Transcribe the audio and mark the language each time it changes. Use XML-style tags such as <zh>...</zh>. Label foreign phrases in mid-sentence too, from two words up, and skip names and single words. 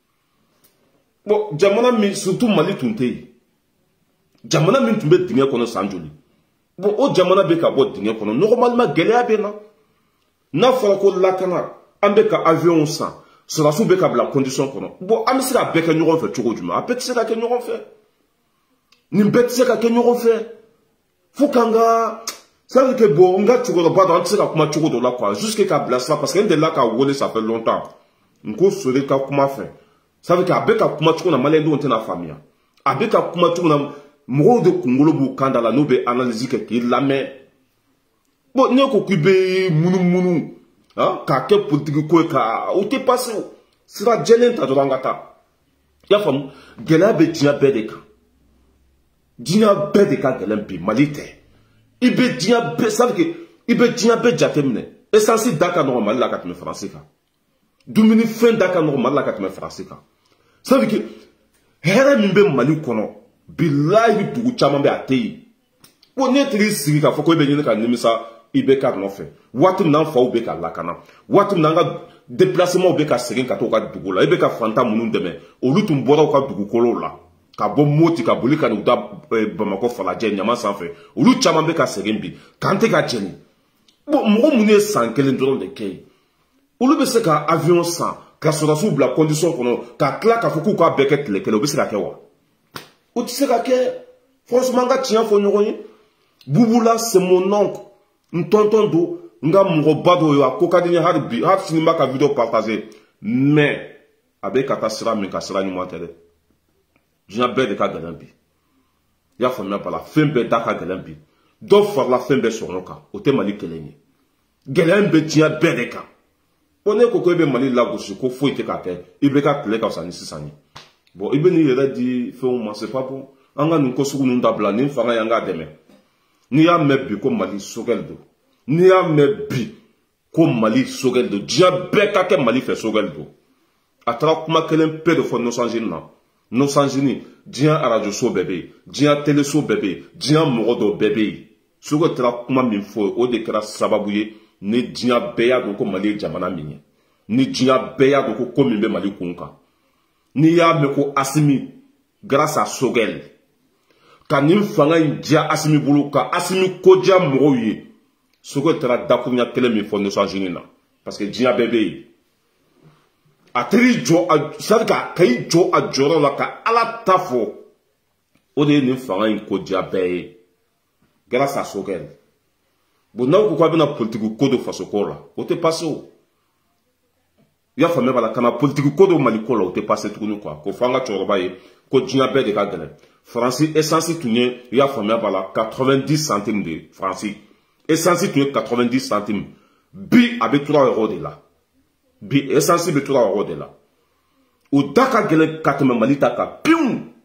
<bm>bon jamana min surtout Mali tun tɛ yen jamana min tun bɛ dingɛ kɔnɔ san joli bon o jamana bɛ ka bɔ dingɛ kɔnɔ normalement gɛlɛya bɛ na n'a fɔra ko lakana an bɛ ka avion san sɔrɔdasiw bɛ ka bila condition kɔnɔ bon an bɛ se ka bɛɛ kɛ ɲɔgɔn fɛ cogo jumɛn a bɛɛ tɛ se ka kɛ ɲɔgɔn fɛ nin bɛɛ tɛ se ka kɛ ɲɔgɔn fɛ fo k'an ka</bm> <fr>ça veut dire que bon</fr> <bm>n ka cɛkɔrɔba dɔ an tɛ se ka kuma cogo dɔ la quoi jusque k'a bila sira</bm> <fr>parce que</fr> <bm>n delila ka wele</bm> <fr>ça fait longtemps</fr> <bm>n ko Sori ka kuma fɛ</bm> <fr>ça veut dire que</fr> <bm>a bɛ ka kuma cogo na maliyɛn denw tɛna faamuya a bɛ ka kuma cogo na mɔgɔw de kunkolo b'u kan da la n'u bɛ analyse kɛ k'i lamɛn bon ne ko k'i bɛ munumunu k'a kɛ politique ko ye ka o tɛ passé o sira jɛlen ta dɔrɔn an ka taa i y'a faamu gɛlɛya bɛ diɲɛ bɛɛ de kan diɲɛ bɛɛ de ka gɛlɛn bi Mali tɛ i bɛ diɲɛ bɛɛ</bm> <fr>ça veut dire que</fr> <bm>i bɛ diɲɛ bɛɛ jateminɛ essence da ka nɔgɔ Mali la ka tɛmɛ Faransi kan dumunifɛn da ka nɔgɔ Mali la ka tɛmɛ Faransi kan ça veut dire que hɛrɛ min bɛ Mali kɔnɔ bilahi dugu caman bɛ a tɛ yen bon ne tigi sigi k'a fɔ ko i bɛ ɲini ka nimisa IBK nɔfɛ waati min na an faw bɛ ka lakana waati min na an ka déplacement bɛ ka segin ka taa u ka dugu la IBK fantan minnu dɛmɛ olu tun bɔra u ka dugukolow la ka bɔ Moti ka boli ka n'u da Bamakɔ falajɛ ɲama sanfɛ olu caman bɛ ka segin bi k'an tɛ ka jɛni bon mɔgɔ minnu ye san kelen dɔrɔn de kɛ yen olu bɛ se ka avion san ka sɔrɔdasiw bila condition kɔnɔ ka tila k'a fɔ k'u k'a bɛɛ kɛ tile kelen o bɛ se ka kɛ wa o tɛ se ka kɛ franchement an ka tiɲɛ fɔ ɲɔgɔn ye Bubula</bm> <fr>c'est mon</fr> <bm>oncle n tonton don n ka mɔgɔba dɔ ye a ko ka di n ye hali bi hali sini n b'a ka</bm> <fr>video partager</fr> <bm>mais a bɛ ka taa sira min ka sira ɲuman tɛ dɛ diɲɛ bɛɛ de ka gɛlɛn bi i y'a faamuya bala fɛn bɛɛ da ka gɛlɛn bi dɔ farala fɛn bɛɛ sɔngɔ kan o tɛ Mali kelen ye gɛlɛya bɛ diɲɛ bɛɛ de kan bon ne ko ko i bɛ Mali lagosi ko foyi tɛ ka kɛ i bɛ ka tile ka fisa ni sisan ye bon i bɛ n'i yɛrɛ di fɛnw ma c'est</bm> <fr>pas bon</fr> <bm>an ka nin ko sugu ninnu dabila nin fanga y'an k'a dɛmɛ n'i y'a mɛn bi ko Mali Sogɛl don n'i y'a mɛn bi ko Mali Sogɛl don diɲɛ bɛɛ ka kɛ Mali fɛ Sogɛl don a taara kuma kelen pe de fɔ Nɔsanzini na Nɔsanzini diɲɛ arajoso bɛɛ bɛ yen diɲɛ teleso bɛɛ bɛ yen diɲɛ mɔgɔ dɔw bɛɛ bɛ yen Sogɛl taara kuma min fɔ o de kɛra sababu ye ni diɲɛ bɛɛ y'a dɔn ko Mali ye jamana min ye ni diɲɛ bɛɛ y'a dɔn ko min bɛ Mali kun kan n'i y'a mɛn ko Assimi</bm> <fr>grâce à</fr> <bm>Sogɛl ka nin fanga in diya Assimi bolo ka Assimi ko diya mɔgɔw ye Sogɛl taara dakuruɲa kelen min fɔ Nɔsanzini na</bm> <fr>parce que</fr> <bm>diɲɛ bɛɛ bɛ yen a teri jɔ c'est-à-dire ka i jɔ a jɔyɔrɔ la ka Ala ta fɔ o de ye nin fanga in ko diya bɛɛ ye</bm> <fr>grâce à</fr> <bm>Sogɛl bon n'aw ko k'a bɛna politique ko do faso ko la o tɛ passé o i y'a faamuya bala kana politique ko do Mali ko la o tɛ passé tuguni quoi ko fɔ an ka cɛkɔrɔba ye ko diɲɛ bɛɛ de ka gɛlɛn Faransi essence tun ye i y'a faamuya bala 90 centimes de Faransi essence tun ye 90 centimes bi a bɛ 3 euros de la bi essence bɛ 3 euros de la o da ka gɛlɛn ka tɛmɛ Mali ta kan pewu</bm>